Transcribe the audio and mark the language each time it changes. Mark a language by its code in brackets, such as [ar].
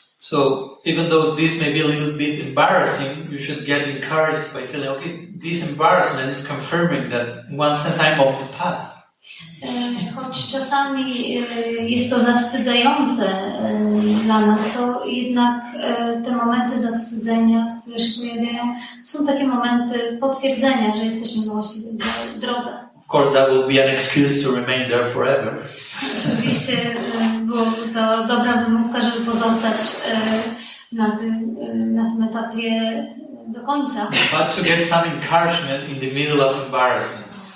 [en] So even though this may be a little bit embarrassing, you should get encouraged by feeling, okay, this embarrassment is confirming that in one sense I'm on the path. [pl] Choć czasami jest to zawstydzające dla nas, to jednak te momenty zawstydzenia, które się pojawiają, są takie momenty potwierdzenia, że jesteśmy na właściwej drodze. [en] Of course, that will be an excuse to remain there forever. [pl] Oczywiście byłoby to dobra wymówka, żeby pozostać na tym etapie do końca. [en] But to get some encouragement in the middle of embarrassment.